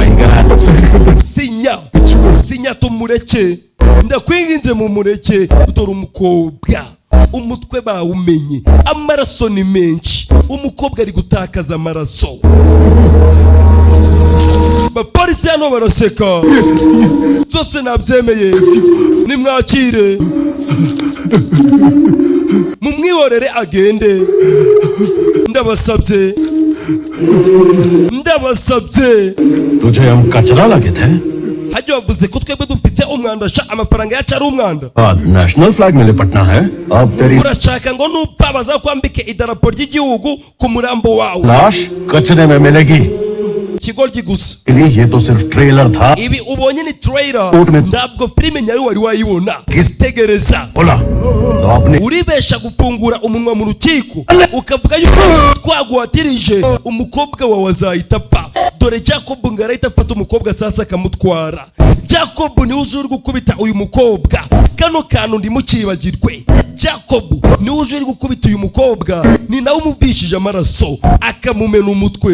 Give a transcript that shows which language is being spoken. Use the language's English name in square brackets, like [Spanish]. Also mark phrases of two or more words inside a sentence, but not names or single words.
[Kinyarwanda] sinya tumureke ndakwinginze mumureke dore umukobwa umutwe bawumenye amaraso ni menshi umukobwa ari gutakaza amaraso bapolisi hano baraseka byose nabyemeye nimwakire mumwihorere agende. Ndabasabye [Hindi] तुझे हम कचरा लगे थे [Kinyarwanda] hajya wavuze ko twebwe dufite umwanda sha amafaranga yacu ari umwanda. [English] national flag [Hindi] में लिपटना है अब तेरी [Kinyarwanda] urashaka ngo nupfa bazakwambike idarapo ry'igihugu ku murambo wawe. [Hindi] लाश कचरे में मिलेगी [Kinyarwanda] ikigoryi gusa. [Hindi] ये तो सिर्फ ट्रेलर था [Kinyarwanda] ibi ubonye ni trailer Ultimate. ntabwo filime nyayo wari wayibona. tegereza [Hindi] बोला तो आपने [Kinyarwanda] uribesha gufungura umunwa mu rukiko ukavuga yuko twaguhatirije umukobwa wawe azahita apfa. dore Jacob ngo arahita afata umukobwa sasa akamutwara. Jacob niwe uje uri gukubita uyu mukobwa. kano kantu ndimukibagirwe. Jacob niwe uje uri gukubita uyu mukobwa, ni nawe umuvishije amaraso akamumena umutwe.